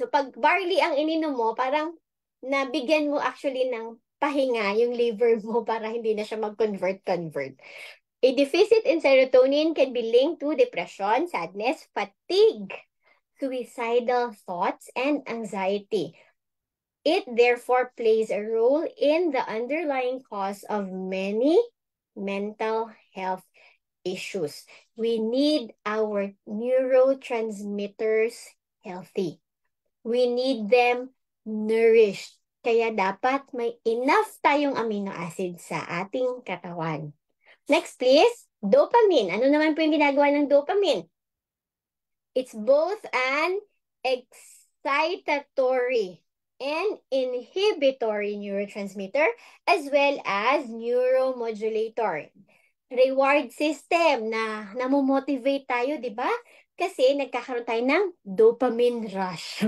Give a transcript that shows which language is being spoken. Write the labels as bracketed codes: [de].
[tl] So, pag barley ang ininom mo, parang nabigyan mo actually ng pahinga yung liver mo para hindi na siya mag-convert. [en] A deficit in serotonin can be linked to depression, sadness, fatigue, suicidal thoughts, and anxiety. It therefore plays a role in the underlying cause of many mental health issues. We need our neurotransmitters healthy. We need them nourished. [tl] Kaya dapat may enough tayong amino acid sa ating katawan. Next, please. Dopamine. Ano naman po yung ginagawa ng dopamine? [en] It's both an excitatory and inhibitory neurotransmitter as well as neuromodulator. [tl] Reward system na namomotivate tayo, di ba? Kasi nagkakaroon tayo ng dopamine rush.